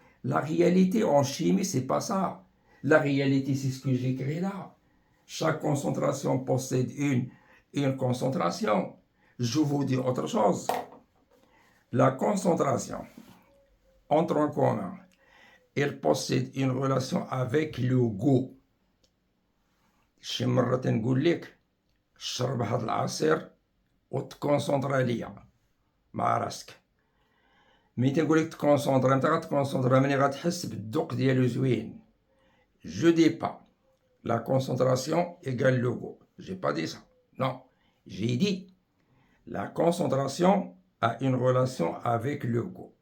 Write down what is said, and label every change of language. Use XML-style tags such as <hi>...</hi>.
<fr>La réalité en chimie, c'est pas ça. La réalité, c'est ce que j'écris là. Chaque concentration possède une concentration. Je vous dis autre chose. La concentration entre en commun, elle possède une relation avec le goût.</fr> <ar>شي مرة تنقول لك شرب هاد العصير وتكونسونطرا ليا مع راسك. ملي تنقول لك تكونسونطرا متى غتكونسونطرا؟ ملي غتحس بالذوق ديالو زوين.</ar> <fr>Je dis pas la concentration égale le goût. J'ai pas dit ça. Non. J'ai dit la concentration a une relation avec le goût.</fr>